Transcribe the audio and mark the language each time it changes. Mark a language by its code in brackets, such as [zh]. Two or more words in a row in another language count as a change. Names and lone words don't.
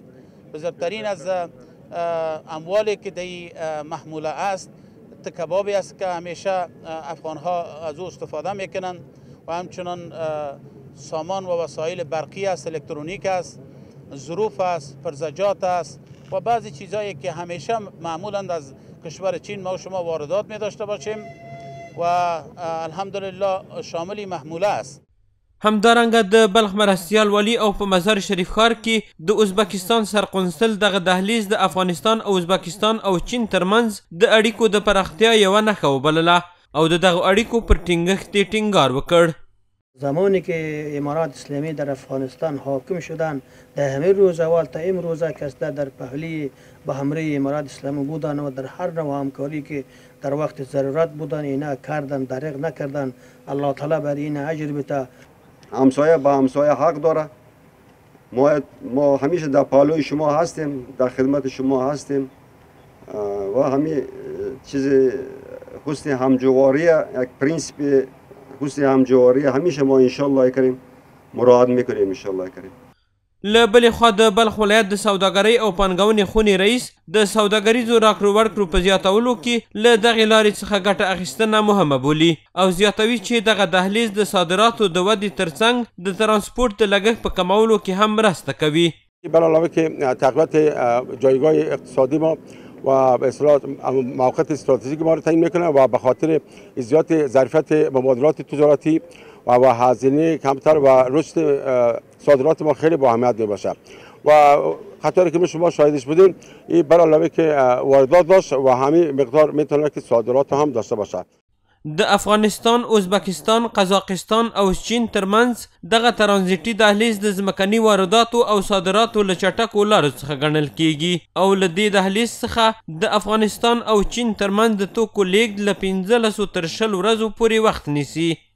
[fa] بزرگترین از اموالی که در محموله است کبابی است که همیشه افغانها از او استفاده میکنند و همچنان سامان و وسایل برقی است، الکترونیک است، ظروف است، فرزجات است و بعضی چیزایی که همیشه معمولا از کشور چین ما و شما واردات می داشته باشیم و الحمدلله شامل محموله است. [ps] همدارنګه د بلخ مرستیال والی او په مزار شریف ښار کې د ازبکستان سرقونسل دغه دهلیز د افغانستان او ازبکستان او چین ترمنځ د اړیکو د پراختیا یوه نښه وبلله او د دغه اړیکو پر ټینګښت یې ټینګار وکړ. [fa] زمانی که امارات اسلامی در افغانستان حاکم شدند در همه روز اول تا امروزه کسته در پهلی به همراه امارات اسلامی بودند و در هر نوع همکاری که در وقت ضرورت بودند اینا کردن، دریغ نکردن. الله تعالی بر این اجر بده. همسایه با همسایه حق داره. ما همیشه در پالوی شما هستیم، در خدمت شما هستیم و همین چیز حسن همجواری یک پرینسیپ حسن همجواری همیشه ما [ar] انشالله کریم [fa] مراعات میکنیم [ar] انشالله کریم. [ps] له بلې خوا د بلخ ولایت د سوداګرۍ او پانګونې خونې رئیس د سوداګریزو راکړو ورکړو په زیاتولو کې له دغې لارې څخه ګټه اخیستنه مهمه بولي او زیاتوي چې دغه دهلیز د صادراتو د ودې ترڅنګ د ترانسپورت د لګښت په کمولو کې هم مرسته کوي. [fa] بر علاوه که تقویت جایگاه اقتصادی ما و به اصطلاح موقعیت استراتژیک ما رو تعیین میکنه و به خاطر زیاد ظرفیت مبادلات تجارتی و هزینه کمتر و رشد صادرات ما خیلی با اهمیت میباشه و خاطری که شما شاهدش بودین این بر علاوه که واردات داشت و همین مقدار میتونه که صادرات هم داشته باشه. [ps] د افغانستان، ازبکستان، قزاقستان او چین ترمنځ دغه ترانزیټي دهلیز د ځمکني وارداتو او صادراتو له چټکو لارو څخه ګڼل کیږي او له دې دهلیز څخه د افغانستان او چین ترمنځ د توکو لیږد له 15 تر 20 ورځو پورې وخت نیسي.